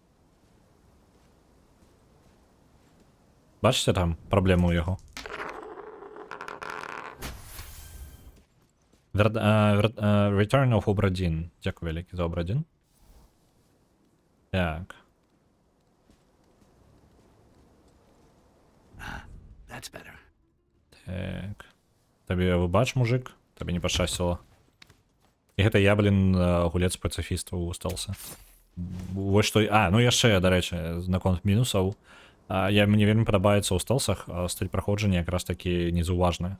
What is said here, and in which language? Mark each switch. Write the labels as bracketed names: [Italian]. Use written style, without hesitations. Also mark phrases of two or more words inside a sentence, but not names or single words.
[Belarusian] Бачыце там праблему ў яго? Return of Obra-Dinn. Дзякуй вялікі за Obra-Dinn. Так. [English] That's better. [Belarusian] Так. Табе выбач, мужик. Табе не пашчасціла. І гэта я, блин, гулец пацыфістаў устался. Вось што... А, ну яшчэ, дарэчы, наконт мінусаў. Мне вельмі падабаецца ў стэлсах стыль праходжання якраз такі незаўважны.